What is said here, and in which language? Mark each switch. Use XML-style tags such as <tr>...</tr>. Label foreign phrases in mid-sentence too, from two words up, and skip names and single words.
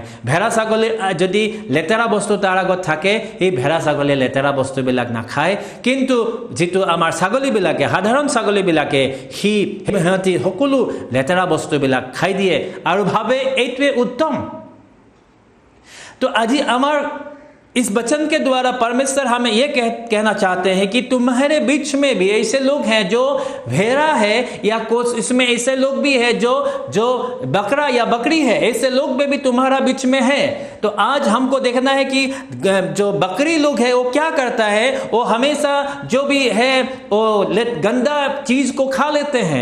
<as>ভেড়া ছাগলীৰ যদি লেতেৰা বস্তু তাৰ আগত থাকে সেই ভেড়া ছাগলীয়ে লেতেৰা বস্তুবিলাক নাখায়। কিন্তু যিটো আমাৰ ছাগলীবিলাকে, সাধাৰণ ছাগলীবিলাকে সিহঁতি সকলো লেতেৰা বস্তুবিলাক খাই দিয়ে আৰু ভাবে এইটোৱে উত্তম। তো আজি আমাৰ</as> <hi>इस वचन के द्वारा परमेश्वर हमें यह कहना चाहते हैं कि तुम्हारे बीच में भी ऐसे लोग हैं जो भेड़ा है या कुछ इसमें ऐसे लोग भी हैं जो बकरा या बकरी है, ऐसे लोग भी तुम्हारा बीच में है। तो आज हमको देखना है कि जो बकरी लोग है वो क्या करता है, वो हमेशा जो भी है वो गंदा चीज को खा लेते हैं।</hi>